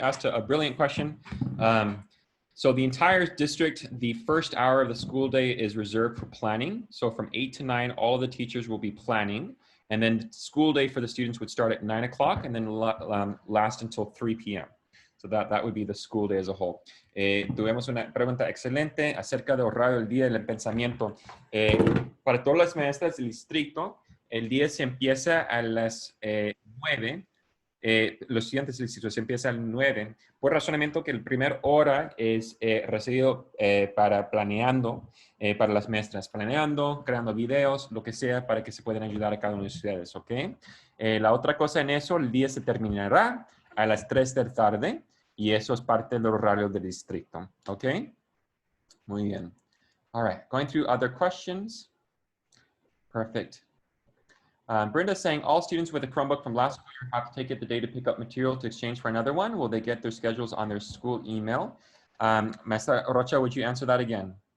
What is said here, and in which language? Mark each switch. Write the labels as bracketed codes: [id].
[en] asked a brilliant question. So the entire district, the first hour of the school day is reserved for planning. So from 8 to 9, all of the teachers will be planning. And then school day for the students would start at 9 o'clock and then last until 3 p.m. So that would be the school day as a whole. [es] Tuvimos una pregunta excelente acerca de horario del día del pensamiento. Para todas las maestras del distrito, el día se empieza a las 9. Los estudiantes del distrito se empieza a las 9, por razonamiento que el primer hora es recibido para planeando, para las maestras, planeando, creando videos, lo que sea, para que se puedan ayudar a cada uno de ustedes, ¿ok? La otra cosa en eso, el día se terminará a las 3 de la tarde y eso es parte del horario del distrito, ¿ok? Muy bien. [en] All right, going through other questions. Perfect. Brenda's saying all students with a Chromebook from last year have to take it the day to pick up material to exchange for another one. Will they get their schedules on their school email? Maestra Rocha, would you answer that again?